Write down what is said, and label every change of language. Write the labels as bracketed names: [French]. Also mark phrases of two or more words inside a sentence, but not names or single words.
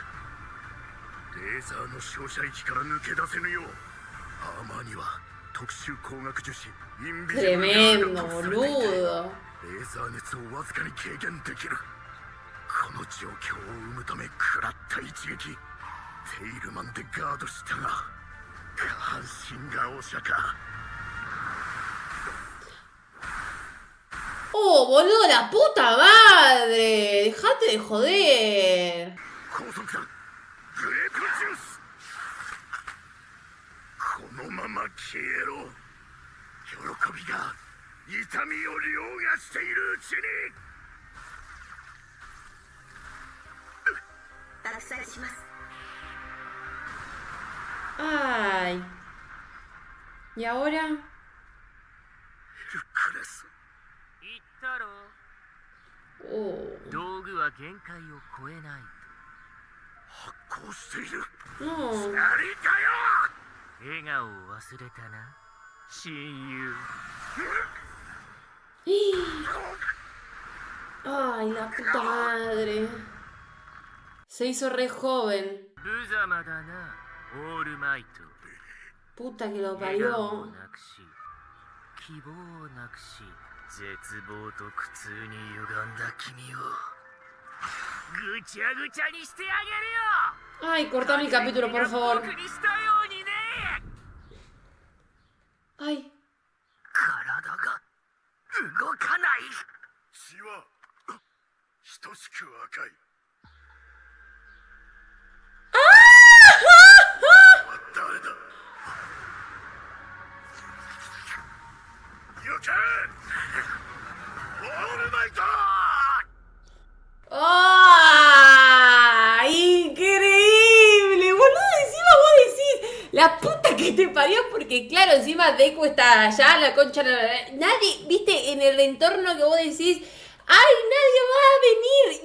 [Japanese] レーザーの照射域から抜け出せぬよう、アーマーには特殊光学樹脂インビジブル [Spanish] Tremendo, [Japanese] が隠されていて、 [Spanish] boludo. [Japanese] レーザー熱をわずかに軽減できる。この状況を生むため食らった一撃、テイルマンでガードしたが下半身がお釈迦。 [Spanish] ¡Oh, boludo, la puta madre! ¡Dejate de joder! [Japanese] 高速だ、グレープジュース。このまま消えろ。喜びが痛みを凌駕しているうちに。爆砕します。 [Spanish] ¡Ay! ¿Y ahora? [Japanese] ルクレス、言ったろ。 ¡Oh! 道具は限界を超えない発光している。 [Spanish] ¡No! [Japanese] 何かよ。と。笑顔を忘れたな、親友。 [Spanish] ¡Ay, la puta madre! Se hizo re joven. [Japanese] 無様だな、オールマイト。 [Spanish] Puta que lo [Japanese] 笑顔を [Spanish] parió. [Japanese] なくし、希望をなくし、絶望と苦痛に歪んだ君をぐちゃぐちゃにしてあげるよ。 [Spanish] Ay, corta mi capítulo, por favor. [Japanese] 僕にしたようにね。 Ay. 体が動かない。血は等しく赤い。誰だ。よけ。オールマイト。 ¡Ah! [Spanish] ¡Increíble! Boludo, encima vos decís la puta que te parió, porque claro, encima Deku está allá, la concha, nadie, viste, en el entorno que vos decís, ¡ay, nadie va a venir!